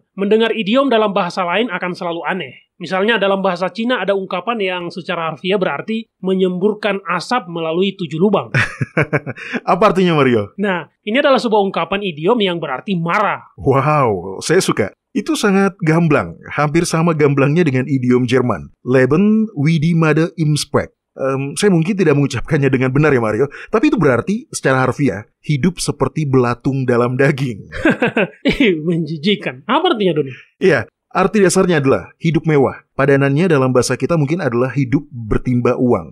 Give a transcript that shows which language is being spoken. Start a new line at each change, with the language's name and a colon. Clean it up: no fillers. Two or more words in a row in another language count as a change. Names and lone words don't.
Indonesian: Mendengar idiom dalam bahasa lain akan selalu aneh. Misalnya dalam bahasa Cina ada ungkapan yang secara harfiah berarti menyemburkan asap melalui 7 lubang. Apa artinya, Mario? Nah, ini adalah sebuah ungkapan idiom yang berarti marah. Wow, saya suka. Itu sangat gamblang, hampir sama gamblangnya dengan idiom Jerman.
German: Leben wie die Made im Speck.
Indonesian: Saya mungkin tidak mengucapkannya dengan benar ya, Mario. Tapi itu berarti secara harfiah, hidup seperti belatung dalam daging. Menjijikan. Apa artinya, Doni? Iya, arti dasarnya adalah hidup mewah. Padanannya dalam bahasa kita mungkin adalah hidup bertimba uang.